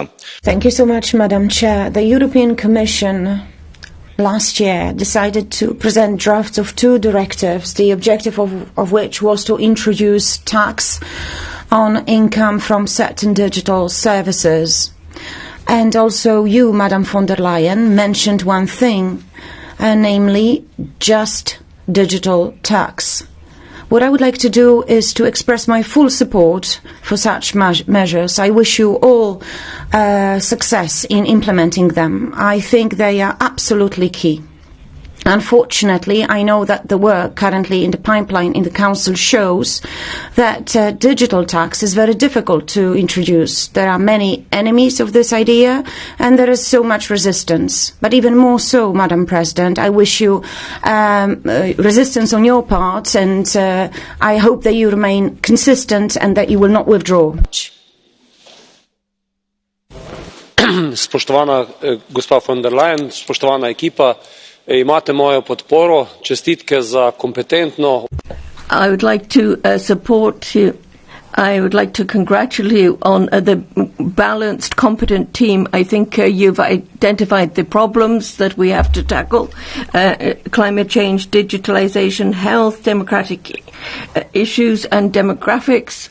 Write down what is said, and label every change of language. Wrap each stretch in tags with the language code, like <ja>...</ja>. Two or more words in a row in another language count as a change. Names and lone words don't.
<en>Thank you so much, Madam Chair. The European Commission last year decided to present drafts of 2 directives, the objective of which was to introduce tax on income from certain digital services. And also you, Madam von der Leyen, mentioned one thing, namely just digital tax. What I would like to do is to express my full support for such measures. I wish you all success in implementing them. I think they are absolutely key. Unfortunately, I know that the work currently in the pipeline in the Council shows that digital tax is very difficult to introduce. There are many enemies of this idea and there is so much resistance. But even more so, Madam President, I wish you resistance on your part, and I hope that you remain consistent and that you will not withdraw.</en> <sl>Spoštovana gospa von der Leyen, spoštovana ekipa, imate mojo podporo, čestitke za kompetentno.</sl> <en>I would like to support you. I would like to congratulate you on the balanced, competent team. I think you've identified the problems that we have to tackle: climate change, digitalization, health, democratic issues and demographics.</en>